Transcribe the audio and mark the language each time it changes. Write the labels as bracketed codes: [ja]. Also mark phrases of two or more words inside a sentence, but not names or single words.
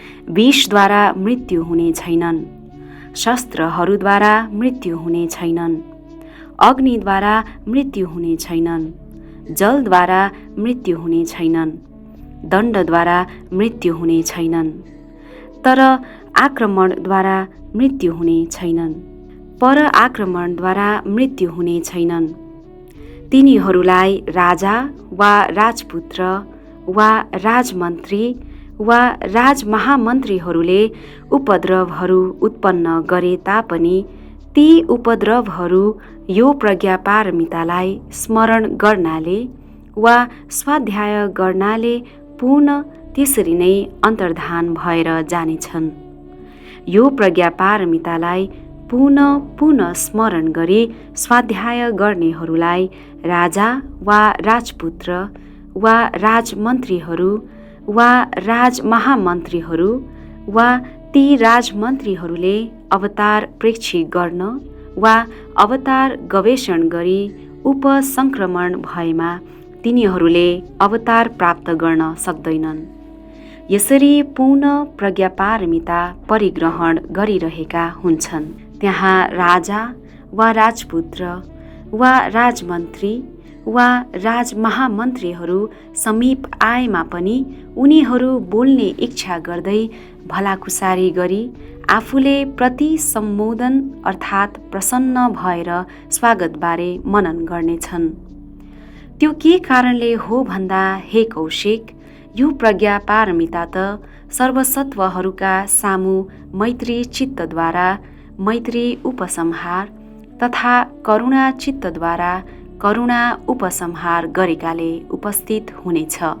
[ne] विषद्वारा मृत्यु हुने छैनन्, शस्त्रहरूद्वारा मृत्यु हुने छैनन्, अग्निद्वारा मृत्यु हुने छैनन्, जलद्वारा मृत्यु हुने छैनन्, दण्डद्वारा मृत्यु हुने छैनन्, तर आक्रमणद्वारा मृत्यु हुने छैनन्, पर आक्रमणद्वारा मृत्यु हुने छैनन्। तिनीहरूलाई राजा वा राजपुत्र वा राजमन्त्री वा राजमहामन्त्रीहरूले उपद्रवहरू उत्पन्न गरे तापनि ती उपद्रवहरू यो प्रज्ञापारमितालाई स्मरण गर्नाले वा स्वाध्याय गर्नाले पूर्ण त्यसरी नै अन्तर्धान भएर जानेछन्। यो प्रज्ञापारमितालाई पुनः स्मरण गरी स्वाध्याय गर्नेहरूलाई राजा वा राजपुत्र वा राजमन्त्रीहरू वा राजमहामन्त्रीहरू वा ती राजमन्त्रीहरूले अवतार प्रेक्षी गर्न वा अवतार गवेषण गरी उपसङ्क्रमण भएमा तिनीहरूले अवतार प्राप्त गर्न सक्दैनन्। यसरी पूर्ण प्रज्ञापारमिता परिग्रहण गरिरहेका हुन्छन्। त्यहाँ राजा वा राजपुत्र वा राजमन्त्री वा राजमहामन्त्रीहरू समीप आएमा पनि उनीहरू बोल्ने इच्छा गर्दै भलाकुसारी गरी आफूले प्रति सम्बोधन अर्थात् प्रसन्न भएर स्वागतबारे मनन गर्नेछन्। त्यो के कारणले हो भन्दा हे कौशिक, यो प्रज्ञापारमिता त सर्वसत्वहरूका सामु मैत्री चित्तद्वारा मैत्री उपसंहार तथा करुणा चित्तद्वारा करुणा उपसंहार गरेकाले उपस्थित हुनेछ।